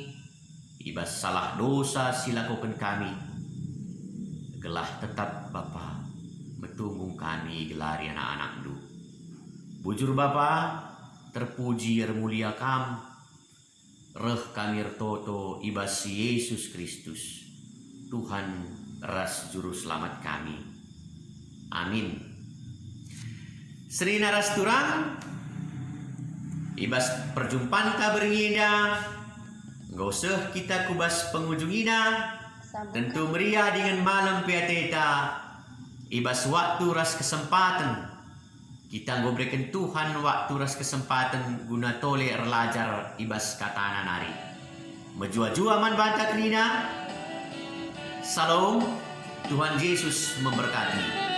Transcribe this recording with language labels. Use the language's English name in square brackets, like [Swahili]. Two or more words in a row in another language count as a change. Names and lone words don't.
[Batak Karo] ibas salah dosa silakukan kami gelah tetap Bapa metunggung kami gelari anak-anak du bujur Bapa terpuji mulia kam reh kami retoto ibas Yesus Kristus Tuhan ras juru selamat kami amin. Serina ras turang ibas perjumpaan ta beringida nggak usah kita kubas pengujungina tentu meriah dengan malam piateta ibas waktu ras kesempatan kita berikan Tuhan waktu ras kesempatan guna tole erlajar ibas katana nari menjua-jua man banta krina salam [Indonesian] Tuhan Yesus memberkati.